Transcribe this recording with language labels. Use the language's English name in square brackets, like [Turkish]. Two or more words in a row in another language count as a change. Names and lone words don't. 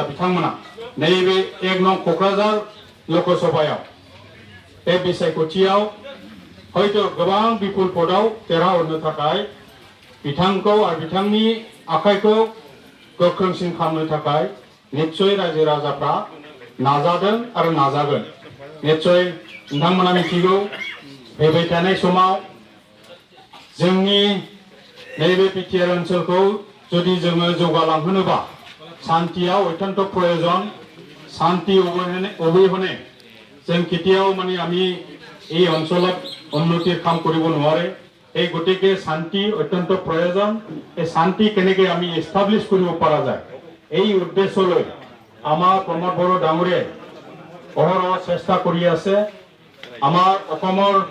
[Bodo] बिथांमोना नैबे 1 नं क'क्राझार लकसभायाव बे बिसायख'थियाव हयथ' गोबां बिपुल भटआव देरहाहरनो थाखाय बिथांखौ आरो बिथांनि आखाइखौ गोख्रोंसिन खालामनो थाखाय निश्चय रायजो राजाफ्रा नाजादों आरो नाजागोन निश्चय नोंथांमोना मिथिगौ फैबाय थानाय समाव जोंनि नैबे बिटिआर ओनसोलखौ जुदि जोङो जौगालांहोनोबा शान्तिया अत्यन्त प्रयोजन शान्ति [Assamese] অবিহনে जों केতিয়াও মানে আমি এই অঞ্চলত উন্নতিৰ কাম কৰিব নোৱাৰে এই গতিকে শান্তি অত্যন্ত প্ৰয়োজন এই শান্তি কেনেকৈ আমি এষ্টাব্লিছ কৰিব পৰা যায় এই উদ্দেশ্যলৈ আমাৰ প্ৰমোদ বড়ো ডাঙৰীয়াই অহৰহ চেষ্টা কৰি আছে আমাৰ অসমৰ